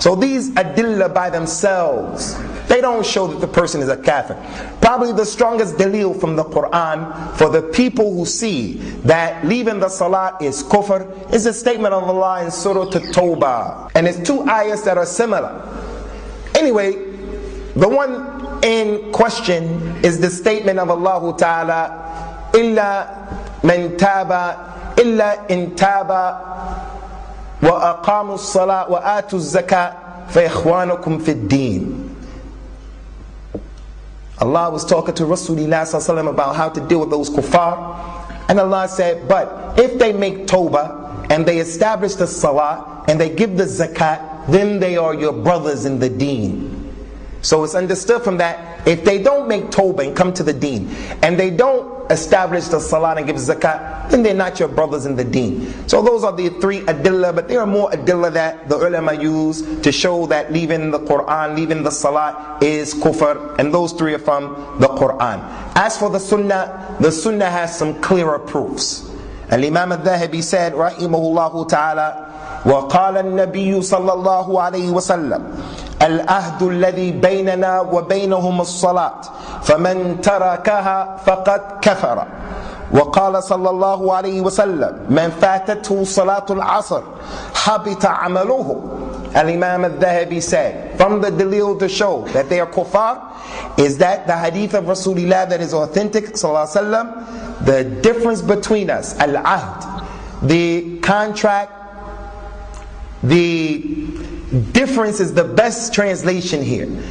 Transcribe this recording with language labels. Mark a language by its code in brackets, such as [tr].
[en] So these adillah by themselves, they don't show that the person is a kafir. Probably the strongest dalil from the Quran for the people who see that leaving the salat is kufr is a statement of Allah in Surah At-Tawbah. And it's two ayahs that are similar. Anyway, the one in question is the statement of Allah Ta'ala, [ar] إِلَّا مَنْ تَابَ إِلَّا إِنْ تَابَ وَأَقَامُوا الصَّلَاةَ وَآتُوا الزَّكَاةَ فَإِخْوَانُكُمْ فِي الدِّينِ. [en] Allah was talking to Rasulullah ﷺ about how to deal with those kuffar. And Allah said, but if they make tawbah and they establish the salah and they give the zakat, then they are your brothers in the deen. So it's understood from that, if they don't make tawbah and come to the deen, and they don't establish the salat and give zakat, then they're not your brothers in the deen. So those are the three adillah, but there are more adillah that the ulama use to show that leaving the Quran, leaving the salat is kufr, and those three are from the Quran. As for the sunnah has some clearer proofs. And Imam Al-Dhahabi said, rahimahullah ta'ala, [ar] وقال النبي صلى الله عليه وسلم العهد الذي بيننا وبينهم الصلاة فمن تركها فقد كفر. وقال صلى الله عليه وسلم من فاتته صلاة العصر حبط عمله. [en] Al-Imam Al-Dhahabi said, from the dalil to show that they are kuffar is that the hadith of Rasulullah that is authentic sallallahu alaihi wasallam, the difference between us, al-ahd, the contract, the difference is the best translation here.